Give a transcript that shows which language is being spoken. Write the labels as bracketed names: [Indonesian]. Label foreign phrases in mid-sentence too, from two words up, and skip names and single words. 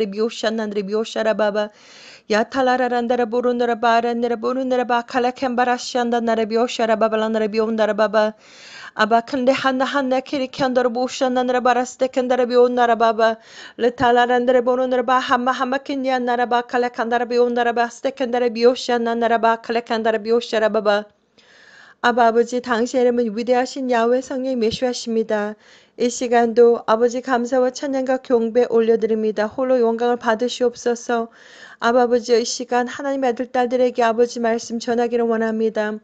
[Korean] biushanandara biushara baba yatalara randara burundara barandara burundara bakala kembara shandandara biushara babalandara biundara baba aba kende hanna kiri kendara bushanandara baraste kendara biundara baba letala randara burundara ba hamma kinyandara bakala kendara biundara baste kendara biushanandara bakala kendara biushara baba 아버지 당신의 이름은 위대하신 야훼 성령 메시아십니다. 이 시간도 아버지 감사와 찬양과 경배 올려드립니다. 홀로 영광을 받으시옵소서. 아버지여 이 시간 하나님의 아들 딸들에게 아버지 말씀 전하기를 원합니다.